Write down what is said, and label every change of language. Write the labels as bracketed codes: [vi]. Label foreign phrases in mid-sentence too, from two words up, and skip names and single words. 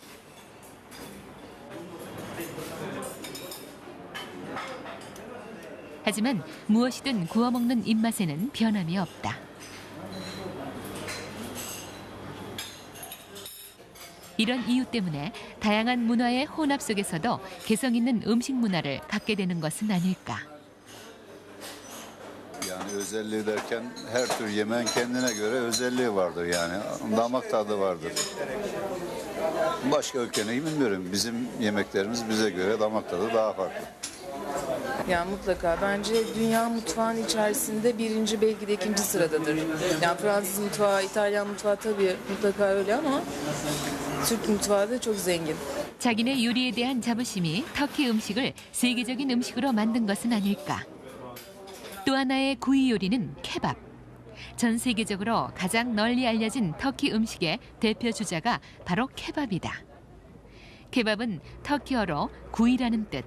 [ko] 하지만 무엇이든 구워 먹는 입맛에는 변함이 없다. 이런 이유 때문에 다양한 문화의 혼합 속에서도 개성 있는 음식 문화를 갖게 되는 것은 아닐까. [tr] Yani özelliği derken her tür yemeğin kendine göre özelliği vardır yani. Damak tadı vardır. Başka ülkeyi bilmiyorum. Bizim yemeklerimiz bize göre damak tadı daha farklı. Yani mutlaka bence dünya mutfağının içerisinde birinci belki de ikinci sıradadır. Yani Fransız mutfağı, İtalyan mutfağı tabii mutlaka öyle ama Türk mutfağı da çok zengin. [ko] 자기네 요리에 대한 자부심이 터키 음식을 세계적인 음식으로 만든 것은 아닐까. 또 하나의 구이 요리는 케밥. 전 세계적으로 가장 널리 알려진 터키 음식의 대표 주자가 바로 케밥이다. 케밥은 터키어로 구이라는 뜻.